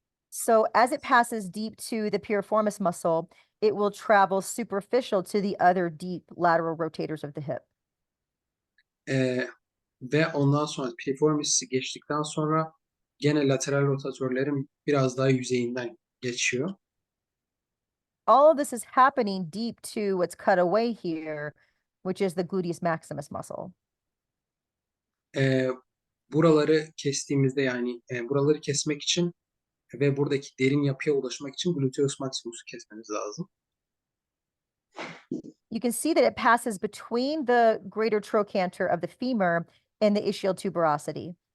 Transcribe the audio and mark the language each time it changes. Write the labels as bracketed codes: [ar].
[en] So as it passes deep to the piriformis muscle, it will travel superficial to the other deep lateral rotators of the hip. [tr] Ve ondan sonra piriformisi geçtikten sonra gene lateral rotatörlerin biraz daha yüzeyinden geçiyor. [en] All of this is happening deep to what's cut away here, which is the gluteus maximus muscle. [tr] Buraları kestiğimizde yani buraları kesmek için ve buradaki derin yapıya ulaşmak için gluteus maximus'u kesmemiz lazım. [en] You can see that it passes between the greater trochanter of the femur and the ischial tuberosity.